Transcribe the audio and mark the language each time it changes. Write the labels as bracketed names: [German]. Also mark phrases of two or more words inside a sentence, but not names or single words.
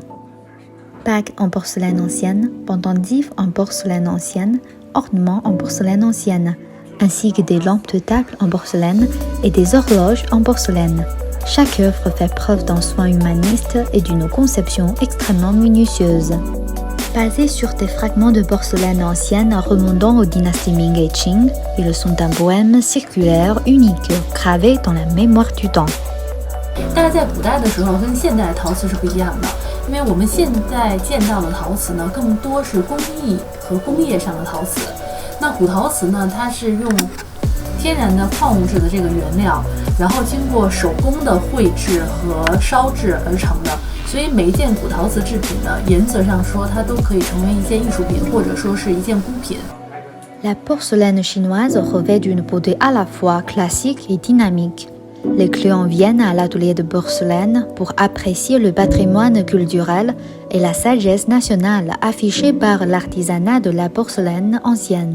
[French] Bagues en porcelaine ancienne, pendentifs en porcelaine ancienne, ornements en porcelaine ancienne, ainsi que des lampes de table en porcelaine et des horloges en porcelaine. Chaque œuvre fait preuve d'un soin humaniste et d'une conception extrêmement minutieuse. Basés sur des fragments de porcelaine ancienne remontant aux dynasties Ming et Qing, ils sont un poème circulaire unique, gravé dans la mémoire du temps. [Chinese] 但是在古代的时候跟现代陶瓷是不一样的，因为我们现在见到的陶瓷呢，更多是工艺和工业上的陶瓷。那古陶瓷呢，它是用天然的矿物质的这个原料，然后经过手工的绘制和烧制而成的。所以每一件古陶瓷制品呢，原则上说它都可以成为一件艺术品，或者说是一件孤品。 [French] La porcelaine chinoise revêt d'une beauté à la fois classique et dynamique. Les clients viennent à l'atelier de porcelaine pour apprécier le patrimoine culturel et la sagesse nationale affichée par l'artisanat de la porcelaine ancienne.